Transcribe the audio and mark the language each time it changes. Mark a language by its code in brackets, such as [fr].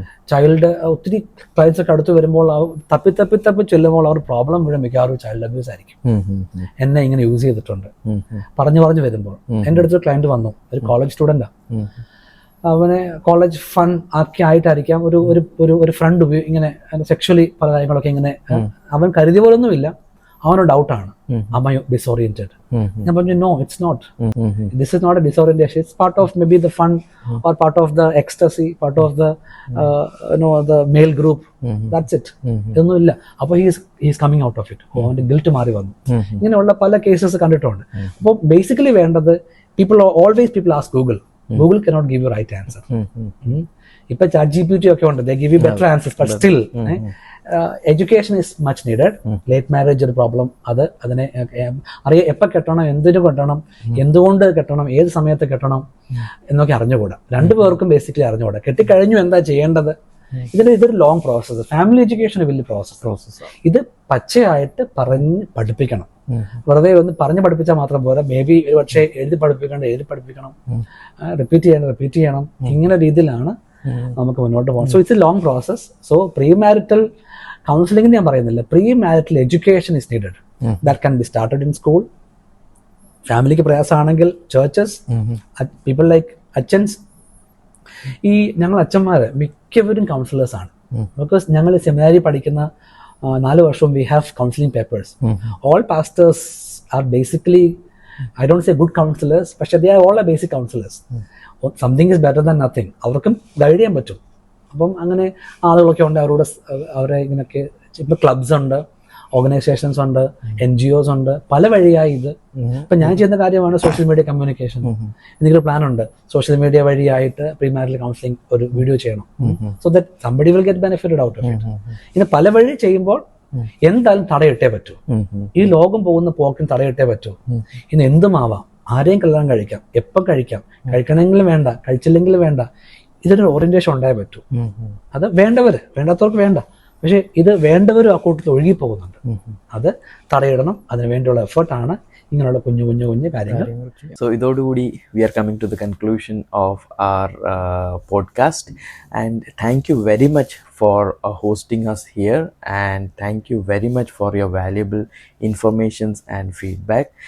[ml] Child ഒത്തിരി clients ഒക്കെ അടുത്ത് വരുമ്പോൾ തപ്പി ചെല്ലുമ്പോൾ അവർ പ്രോബ്ലം മുഴുവൻ മിക്കവാറും ചൈൽഡ് അബ്യൂസ് ആയിരിക്കും. എന്നെ ഇങ്ങനെ യൂസ് ചെയ്തിട്ടുണ്ട് പറഞ്ഞു വരുമ്പോൾ. എൻ്റെ അടുത്തൊരു ക്ലയൻറ്റ് വന്നു, ഒരു കോളേജ് സ്റ്റുഡൻ്റാ. അവനെ കോളേജ് ഫൺ ആയിട്ടായിരിക്കാം ഒരു ഫ്രണ്ട് ഇങ്ങനെ സെക്ഷലി പല കാര്യങ്ങളൊക്കെ ഇങ്ങനെ അവൻ കരുതിയ പോലൊന്നുമില്ല. അവനൊരു ഡൗട്ടാണ്, [en] am I disoriented? [ml] ഞാൻ പറഞ്ഞു, [en] no, it's not. This is not a disorientation. It's part of maybe the fun or part of the ecstasy, part of the the male group. That's it. [ml] ഇതൊന്നുമില്ല. അപ്പോൾ [en] he is coming out of it. [ml] അവൻ്റെ guilt മാറി വന്നു. ഇങ്ങനെയുള്ള പല cases കണ്ടിട്ടുണ്ട്. അപ്പോൾ basically വേണ്ടത്, [en] people ask Google cannot give you right answer. [ml] ഇപ്പൊ ChatGPT ഒക്കെ ഉണ്ട്, [en] they give you better answers, but still education is much needed. [ml] Late marriage ഒരു പ്രോബ്ലം, അതിനെ എപ്പോൾ കെട്ടണം, എന്തിനു കെട്ടണം, എന്തുകൊണ്ട് കെട്ടണം, ഏത് സമയത്ത് കെട്ടണം എന്നൊക്കെ അറിഞ്ഞുകൂടാ. രണ്ടുപേർക്കും ബേസിക്കലി അറിഞ്ഞുകൂടാ. കെട്ടിക്കഴിഞ്ഞു എന്താ ചെയ്യേണ്ടത്, ഇതൊരു ലോങ് പ്രോസസ്സ്. ഫാമിലി എഡ്യൂക്കേഷൻ വലിയ പ്രോസസ്സ്. ഇത് പച്ചയായിട്ട് പറഞ്ഞ് പഠിപ്പിക്കണം. വെറുതെ ഒന്ന് പറഞ്ഞ് പഠിപ്പിച്ചാൽ മാത്രം പോരാ, മേ ബി പക്ഷേ എഴുതി പഠിപ്പിക്കണം, റിപ്പീറ്റ് ചെയ്യണം. ഇങ്ങനെ രീതിയിലാണ് നമുക്ക് മുന്നോട്ട് പോകണം. [en] So it's a long process. [ml] So pre marital counselling ഞാൻ പറയുന്നില്ല, pre marital education is needed. [en] That can be started in school. [ml] ഫാമിലിക്ക് പ്രയാസമാണെങ്കിൽ [en] Churches, people like അച്ഛൻസ്. [ml] ഈ ഞങ്ങൾ അച്ഛന്മാർ മിക്കവരും കൗൺസിലേഴ്സ് ആണ്. ബിക്കോസ് ഞങ്ങൾ സെമിനാരി പഠിക്കുന്ന 4 വർഷവും [en] We have counselling papers. All pastors are basically, I don't say good counselors, പക്ഷെ they are all a basic counselors. Something is better than nothing. [ml] അവർക്കും ഗൈഡ് ചെയ്യാൻ പറ്റും. അപ്പം അങ്ങനെ ആളുകളൊക്കെ ഉണ്ട്, അവരെ ഇങ്ങനെയൊക്കെ. ഇപ്പം ക്ലബ്സ് ഉണ്ട്, ഓർഗനൈസേഷൻസ് ഉണ്ട്, NGOs ഉണ്ട്, പല വഴിയായി ഇത്. ഇപ്പം ഞാൻ ചെയ്യുന്ന കാര്യമാണ് സോഷ്യൽ മീഡിയ കമ്മ്യൂണിക്കേഷൻ. എന്തെങ്കിലും പ്ലാൻ ഉണ്ട്, സോഷ്യൽ മീഡിയ വഴിയായിട്ട് പ്രീ മാരിറ്റൽ കൗൺസിലിംഗ് ഒരു വീഡിയോ ചെയ്യണം, [en] So that somebody will get benefited out of it. [ml] ഇങ്ങനെ പല വഴി ചെയ്യുമ്പോൾ എന്തായാലും തടയിട്ടേ പറ്റൂ. ഈ ലോകം പോകുന്ന പോക്കിന് തടയിട്ടേ പറ്റൂ. ഇന്ന് എന്തുമാവാം, ആരെയും കല്യാണം കഴിക്കാം, എപ്പം കഴിക്കാം, കഴിക്കണമെങ്കിലും വേണ്ട, കഴിച്ചില്ലെങ്കിലും വേണ്ട. ഇതിനൊരു ഓറിയന്റേഷൻ ഉണ്ടായേ പറ്റൂ. അത് വേണ്ടാത്തവർക്ക് വേണ്ട. പക്ഷെ ഇത് വേണ്ടവരും ആ കൂട്ടത്തിൽ ഒഴുകി പോകുന്നുണ്ട്. അത് തടയിടണം. അതിന് വേണ്ടിയുള്ള എഫേർട്ടാണ് ഇങ്ങനെയുള്ള കുഞ്ഞു കാര്യങ്ങൾ. [en] So ഇതോടുകൂടി we are coming to the conclusion of our podcast. And thank you very much for hosting us here, and thank you very much for your valuable informations and feedback.